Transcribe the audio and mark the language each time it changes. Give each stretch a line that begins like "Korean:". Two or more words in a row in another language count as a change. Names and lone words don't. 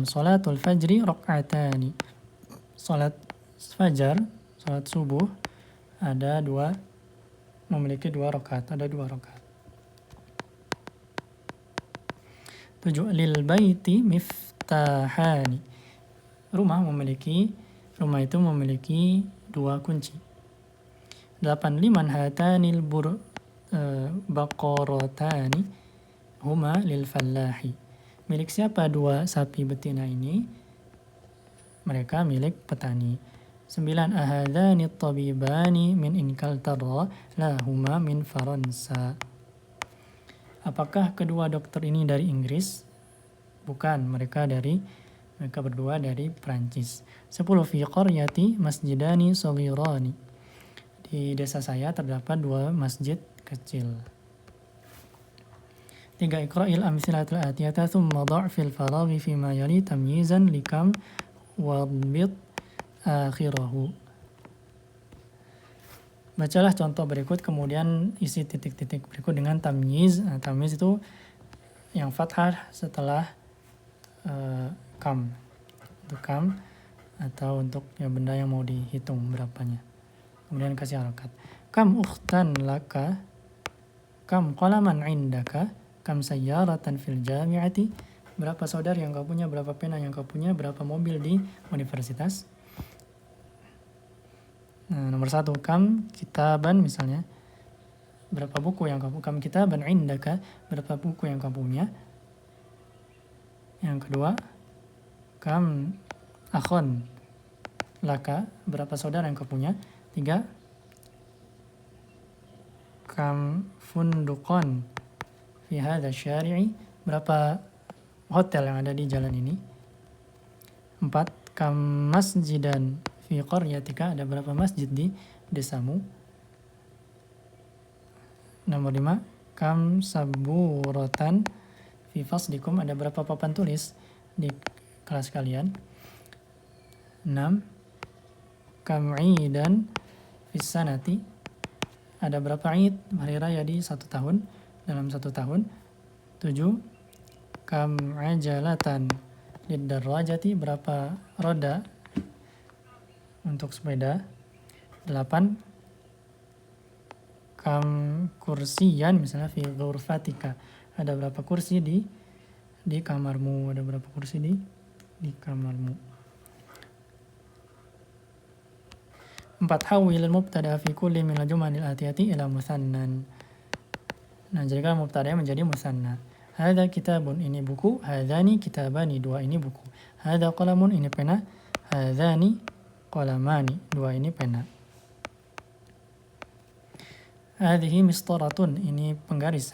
Arabic: صلاة الفجر ركعتان.
Indonesian: Salat fajar, salat subuh memiliki 2 rakaat, ada 2 rakaat. 7.
Arabic: للبيت مفتاحان.
Indonesian: Rumah itu memiliki 2 kunci. 8.
Arabic: لمن هاتان البقرتان هما للفلاح.
Indonesian: Milik siapa 2 sapi betina ini? Mereka milik petani. 9.
Arabic: أهذان طبيبان من إنكلترا لا هما من فرنسا.
Indonesian: Apakah kedua dokter ini dari Inggris? Bukan, mereka berdua dari Prancis. 10.
Arabic: في قريتي مسجدان صغيران.
Indonesian: Di desa saya terdapat 2 masjid kecil. 3.
Arabic: اقرأ الأمثلة الآتية ثم ضع في الفراغ فيما يلي تمييزا لكم واضبط آخره.
Indonesian: Bacalah contoh berikut, kemudian isi titik-titik berikut dengan tamyiz. Tamyiz itu yang fathah setelah kam. Untuk kam atau untuk benda yang mau dihitung berapanya. Kemudian kasih harakat.
Arabic: كم أختا لك، كم قلما عندك، كم سيارة في الجامعة.
Indonesian: Berapa saudara yang kau punya, berapa pena yang kau punya, berapa mobil di universitas. Nomor 1,
Arabic: كم كتابا
Indonesian: misalnya. Berapa buku yang kau punya?
Arabic: كم كتابا عندك,
Indonesian: berapa buku yang kau punya. Yang kedua,
Arabic: كم أخ لك,
Indonesian: berapa saudara yang kau punya. 3.
Arabic: كم فندقا في هذا الشارع,
Indonesian: berapa hotel yang ada di jalan ini. 4.
Arabic: كم مسجدا في قريتك,
Indonesian: ada berapa masjid di desamu.
Arabic: Nomor 5. كم سبورة في فصلكم,
Indonesian: ada berapa papan tulis di kelas kalian. 6.
Arabic: كم عيدا في السنة,
Indonesian: ada berapa id, hari raya di 1 tahun, dalam 1 tahun. 7.
Arabic: كم عجلة للدراجة,
Indonesian: berapa roda untuk sepeda. 8.
Arabic: كم كرسيا
Indonesian: misalnya
Arabic: في غرفتك,
Indonesian: ada berapa kursi di kamarmu, ada berapa kursi di kamarmu. 4.
Arabic: حول المبتدأ في كل من الجمل الآتية إلى مثنى.
Indonesian: Jadikan mubtada menjadi musanna.
Arabic: هذا كتاب,
Indonesian: ini buku.
Arabic: هذان كتابان,
Indonesian: 2 ini buku.
Arabic: هذا قلم,
Indonesian: ini pena.
Arabic: هذان قلمان,
Indonesian: 2 ini pena.
Arabic: هذه مسطرة,
Indonesian: ini penggaris.